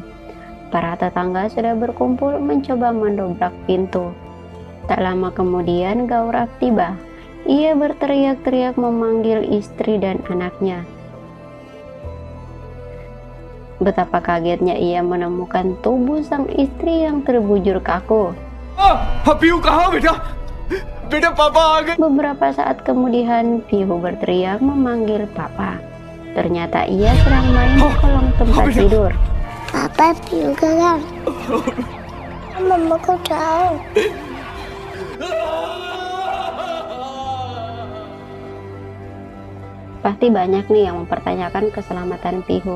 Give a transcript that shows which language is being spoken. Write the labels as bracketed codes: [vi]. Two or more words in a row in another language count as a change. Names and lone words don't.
[id] Para tetangga sudah berkumpul mencoba mendobrak pintu. Tak lama kemudian Gaurab tiba. Ia berteriak-teriak memanggil istri dan anaknya. Betapa kagetnya ia menemukan tubuh sang istri yang terbujur kaku. [hi] पीहू कहाँ बेटा? बेटा पापा आ गए। [id] Beberapa saat kemudian Pihu berteriak memanggil papa. Ternyata ia sedang main di kolong tempat tidur. Papa juga kan? Mama kau tahu. Pasti banyak nih yang mempertanyakan keselamatan Pihu.